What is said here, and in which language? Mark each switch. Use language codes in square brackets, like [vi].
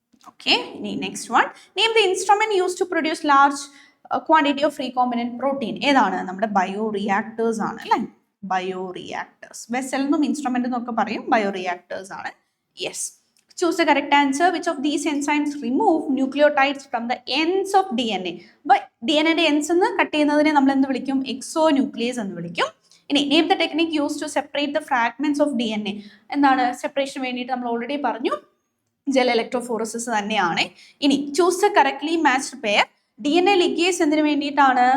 [en] Okay, next one. Name the instrument used to produce large quantity of recombinant protein. [ml] ഏതാണ്? നമ്മുടെ bioreactors ആണ് അല്ലേ? Bioreactors. Vessel എന്നും instrument എന്നൊക്കെ പറയും, ബയോറിയാക്ടേഴ്സ് ആണ്. [en] Yes, choose the correct answer. Which of these enzymes remove nucleotides from the ends of DNA? [ml] But DNA ന്റെ ends എന്ന് കട്ട് ചെയ്യുന്നതിനെ നമ്മൾ എന്ത് വിളിക്കും? എക്സോന്യൂക്ലിയസ് എന്ന് വിളിക്കും. [en] ഇനി name the technique use to separate the fragments of DNA. [ml] എന്താണ്? സെപ്പറേഷൻ വേണ്ടിയിട്ട് നമ്മൾ ഓൾറെഡി പറഞ്ഞു, ജെൽ ഇലക്ട്രോഫോറസിസ് തന്നെയാണ്. [en] ഇനി choose the correctly matched pair. DNA ligase [ml] എന്തിനു വേണ്ടിയിട്ടാണ്?